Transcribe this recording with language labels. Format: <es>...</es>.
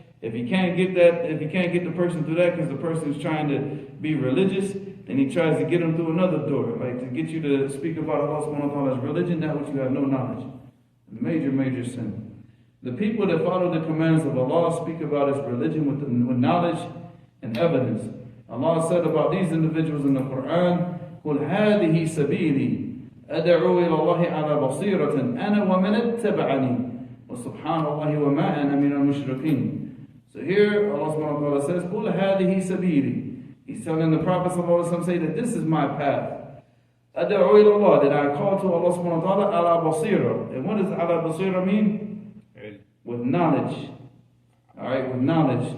<en>If he can't get the person through that because the person is trying to be religious, then he tries to get them through another door, like to get you to speak about Allah subhanahu wa ta'ala's religion, that which you have no knowledge. Major, major sin. The people that follow the commands of Allah speak about His religion with knowledge and evidence.</en> <ar>Allah said about these individuals in the Quran, قُلْ هَذِهِ سَبِيلِي أَدْعُو إِلَى اللَّهِ عَلَى بَصِيرَةٍ أَنَا وَمَنِ اتَّبَعَنِي وَسُبْحَانَ اللَّهِ وَمَا أَنَا مِنَ الْمُشْرِكِينَ.</ar> <en>So here Allah subhanahu wa ta'ala says,</en> <ar>قُلْ هَذِهِ سَبِيلِي.</ar> <en>He's telling the Prophet sallallahu alaihi wasallam, say that this is my path.</en> <ar>أَدْعُو إِلَى اللَّهِ,</ar> <en>that I call to Allah subhanahu wa ta'ala ala basira. And what does ala basira mean? With knowledge. Alright, with knowledge.</en>